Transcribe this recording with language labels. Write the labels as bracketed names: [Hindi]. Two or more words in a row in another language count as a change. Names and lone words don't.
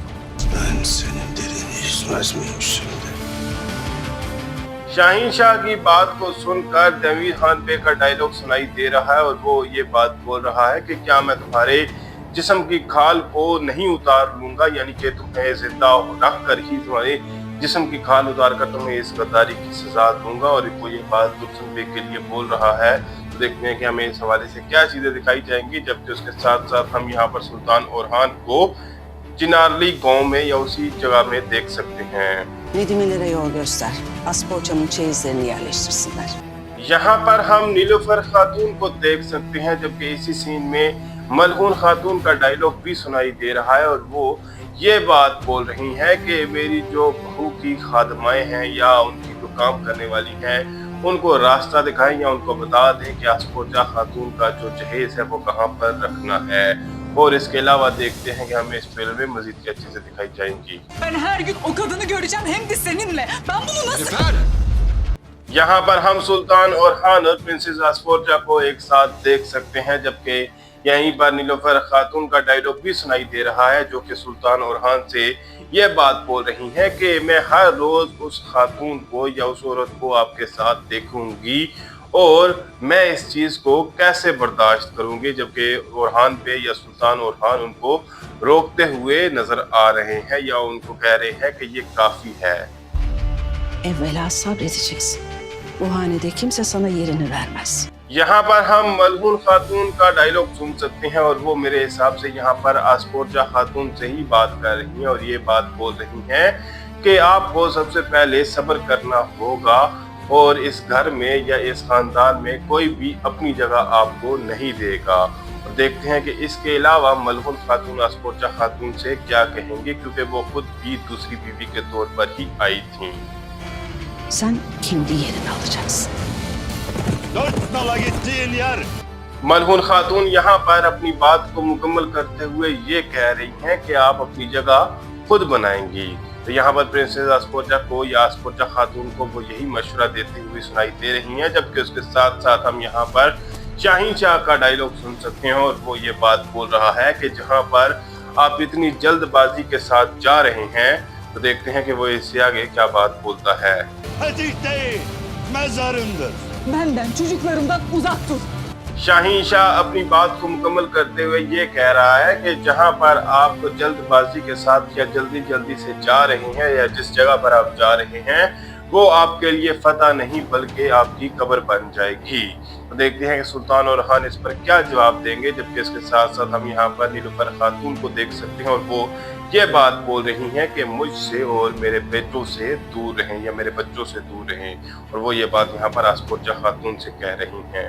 [Urdu] شاہین شاہ کی بات کو سن کر تمیر خان بے کا ڈائیلاگ سنائی دے رہا ہے اور وہ یہ بات بول رہا ہے کہ کیا میں تمہارے جسم کی کھال کو نہیں اتار لوں گا، یعنی کہ تمہیں زندہ رکھ کر ہی تمہارے جسم کی کھال اتار کر تمہیں اس غداری کی سزا دوں گا. اور وہ یہ بات درسن بے کے لیے بول رہا ہے۔ تو دیکھتے ہیں کہ ہمیں اس حوالے سے کیا چیزیں دکھائی جائیں گی. جبکہ اس کے ساتھ ساتھ ہم یہاں پر سلطان اورحان کو چنارلی گاؤں میں یا اسی جگہ میں دیکھ سکتے ہیں. [Turkish] Nedimelere yol göster. Aspoçamın çeyizlerini yerleştirsinler. [Urdu] یہاں پر ہم نیلوفر خاتون کو دیکھ سکتے ہیں، جبکہ اسی سین میں ملحون خاتون کا ڈائیلاگ بھی سنائی دے رہا ہے اور وہ یہ بات بول رہی ہے کہ میری جو بہو کی خادمائیں ہیں یا ان کی جو کام کرنے والی ہیں ان کو راستہ دکھائیں یا ان کو بتا دیں کہ آسپوچا خاتون کا جو جہیز ہے وہ کہاں پر رکھنا ہے. اور اس کے علاوہ دیکھتے ہیں کہ ہمیں اس فلم میں مزید کیا چیزیں دکھائی جائیں گی. [Turkish] Ben her gün o kadını göreceğim hem de seninle. Ben bunu nasıl... [Urdu] یہاں پر ہم سلطان اورحان اور پرنسس آسپوچا کو ایک ساتھ دیکھ سکتے ہیں، جبکہ یہیں پر نیلوفر خاتون کا ڈائیلاگ بھی سنائی دے رہا ہے جو کہ سلطان اورحان سے یہ بات بول رہی ہے کہ میں ہر روز اس خاتون کو یا اس عورت کو آپ کے ساتھ دیکھوں گی اور میں اس چیز کو کیسے برداشت کروں گی. جبکہ اورحان پے یا سلطان اورحان ان کو روکتے ہوئے نظر آ رہے ہیں یا ان کو کہہ رہے ہیں کہ یہ کافی ہے. [Turkish] Evvela sabredeceksin. Bu hanede kimse sana yerini vermez. [Urdu] یہاں پر ہم ملحون خاتون کا ڈائیلاگ سن سکتے ہیں اور وہ میرے حساب سے یہاں پر آسپوچا خاتون سے ہی بات کر رہی ہیں اور یہ بات بول رہی ہیں کہ آپ کو سب سے پہلے صبر کرنا ہوگا اور اس گھر میں یا اس خاندان میں کوئی بھی اپنی جگہ آپ کو نہیں دے گا. اور دیکھتے ہیں کہ اس کے علاوہ ملحون خاتون آسپوچا خاتون سے کیا کہیں گے، کیونکہ وہ خود بھی دوسری بیوی کے طور پر ہی آئی تھی. [Turkish] Sen kendi yerini alacaksın. Dört nala gittiğin yer. [Urdu] ملحون خاتون یہاں پر اپنی بات کو مکمل کرتے ہوئے یہ کہہ رہی ہیں کہ آپ اپنی جگہ خود بنائیں گی. تو یہاں پر پرنسس آسپوچا کو یا آسپوچا خاتون کو وہ یہی مشورہ دیتی ہوئی سنائی دے رہی ہیں. جبکہ اس کے ساتھ ساتھ ہم یہاں پر شاہین شاہ کا ڈائیلاگ سن سکتے ہیں اور وہ یہ بات بول رہا ہے کہ جہاں پر آپ اتنی جلدبازی کے ساتھ جا رہے ہیں. تو دیکھتے ہیں کہ وہ اس سے آگے کیا بات بولتا ہے. [Turkish] Fetih değil, mezarındır. Benden, çocuklarımdan uzak dur. [Urdu] شاہین شاہ اپنی بات کو مکمل کرتے ہوئے یہ کہہ رہا ہے کہ جہاں پر آپ جلدبازی کے ساتھ یا جلدی سے جا رہے ہیں یا جس جگہ پر آپ جا رہے ہیں وہ آپ کے لیے فتح نہیں بلکہ آپ کی قبر بن جائے گی. تو دیکھتے ہیں کہ سلطان اورحان اس پر کیا جواب دیں گے، جبکہ اس کے ساتھ ساتھ ہم یہاں پر نیلوفر خاتون کو دیکھ سکتے ہیں اور وہ یہ بات بول رہی ہیں کہ مجھ سے اور میرے بیٹوں سے دور رہیں یا میرے بچوں سے دور رہیں، اور وہ یہ بات یہاں پر آسپرجا خاتون سے کہہ رہی ہیں.